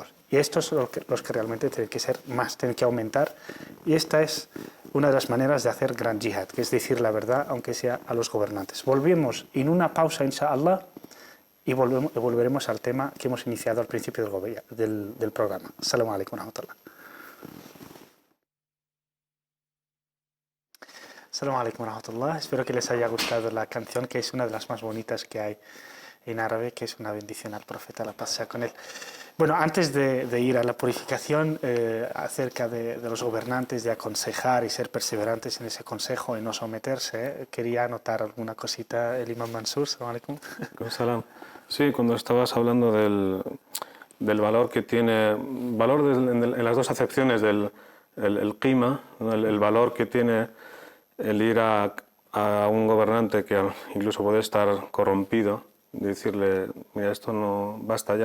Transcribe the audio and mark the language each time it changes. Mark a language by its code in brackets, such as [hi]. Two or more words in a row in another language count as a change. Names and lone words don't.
[es] Y estos son los que realmente tienen que ser más, tienen que aumentar. Y esta es una de las maneras de hacer gran jihad, que es decir la verdad, aunque sea a los gobernantes. Volvemos en una pausa, inshallah, y volveremos al tema que hemos iniciado al principio del programa. [ar] السلام عليكم ورحمة الله. السلام عليكم ورحمة الله. [es] Espero que les haya gustado la canción, que es una de las más bonitas que hay en árabe, que es una bendición al profeta, la paz sea con él. Bueno, antes de ir a la purificación, acerca de los gobernantes, de aconsejar y ser perseverantes en ese consejo y no someterse, quería anotar alguna cosita el imam Mansur. [ar] السلام عليكم. Salam. [es] Sí, cuando estabas hablando del valor que tiene, en las dos acepciones del qima, ¿no? el valor que tiene el ir a un gobernante que incluso puede estar corrompido, decirle, mira, esto no basta ya.